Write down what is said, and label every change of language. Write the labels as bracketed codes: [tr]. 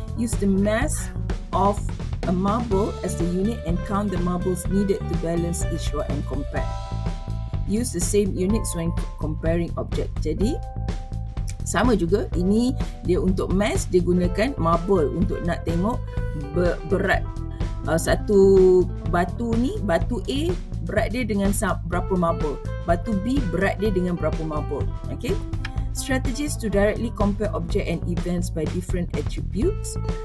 [en] Use the mass of a marble as the unit and count the marbles needed to balance each rock and compare. Use the same units when comparing object. [ms] Jadi sama juga, ini dia untuk mass, dia gunakan marble untuk nak tengok berat. Satu batu ni, batu A berat dia dengan berapa marble, batu B berat dia dengan berapa marble. [en] Okay. Strategies to directly compare object and events by different attributes.